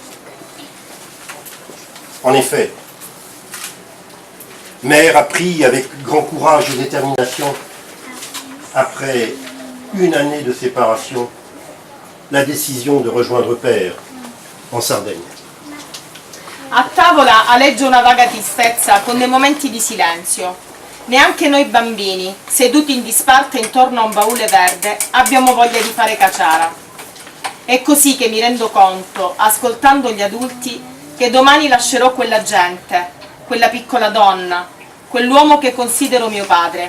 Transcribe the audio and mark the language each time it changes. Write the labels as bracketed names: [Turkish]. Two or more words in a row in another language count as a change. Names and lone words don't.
[French] En effet, mère a pris avec grand courage et détermination, après une année de séparation, la décision de rejoindre père en Sardaigne. [Italian] A tavola aleggia una vaga tristezza con dei momenti di silenzio. Neanche noi bambini, seduti in disparte intorno a un baule verde, abbiamo voglia di fare caciara. È così che mi rendo conto, ascoltando gli adulti, che domani lascerò quella gente, quella piccola donna, quell'uomo che considero mio padre.